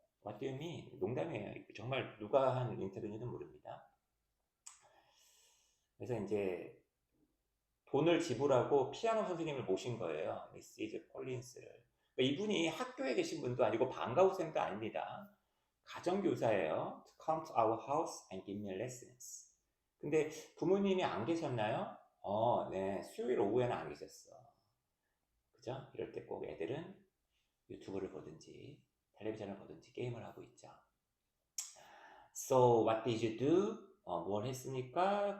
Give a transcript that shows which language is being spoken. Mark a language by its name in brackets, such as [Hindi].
[English] What do you mean? [Korean] 농담이에요. 정말 누가 한 인터뷰인지는 모릅니다. 그래서 이제 돈을 지불하고 피아노 선생님을 모신 거예요. 미시즈 콜린스를. 그러니까 이분이 학교에 계신 분도 아니고 방과후생도 아닙니다. 가정교사예요. [English] To come to our house and give me lessons. [Korean] 근데 부모님이 안 계셨나요? 네. 수요일 오후에는 안 계셨어. 그죠? 이럴 때 꼭 애들은 유튜브를 보든지 텔레비전을 보든지 게임을 하고 있죠. [English] So what did you do? [Korean] 뭘 했습니까?